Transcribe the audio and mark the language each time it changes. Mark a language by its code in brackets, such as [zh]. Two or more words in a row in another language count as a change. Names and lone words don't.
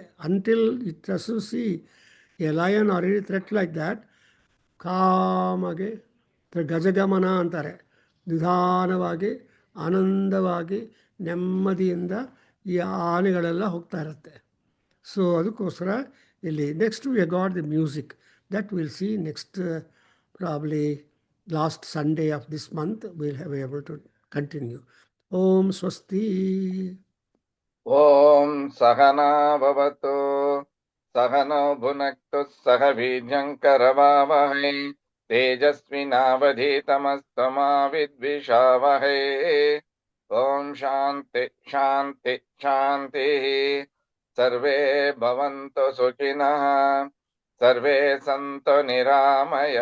[en] until it doesn't see a lion or any threat like that, [kn] ಕಾಮಾಗಿ ಗಜಗಮನ ಅಂತಾರೆ. ನಿಧಾನವಾಗಿ ಆನಂದವಾಗಿ ನೆಮ್ಮದಿಯಿಂದ ಈ ಆನೆಗಳೆಲ್ಲ ಹೋಗ್ತಾ ಇರುತ್ತೆ. [en] ಸೊ [kn] ಅದಕ್ಕೋಸ್ಕರ ಇಲ್ಲಿ [en] next we got the music that will see next probably last Sunday of this month will have able to continue. [sa] ಓಂ ಸ್ವಸ್ತಿ. ಓಂ ಸಹನಾ ಭವತು. सह नो भुनक्तु सह वीर्यङ्करवावहै तेजस्विनावधीतमस्तमा विद्विषावहै ॐ शान्ति शान्ति शान्तिः सर्वे भवन्तु सुखिनः सर्वे सन्तु निरामय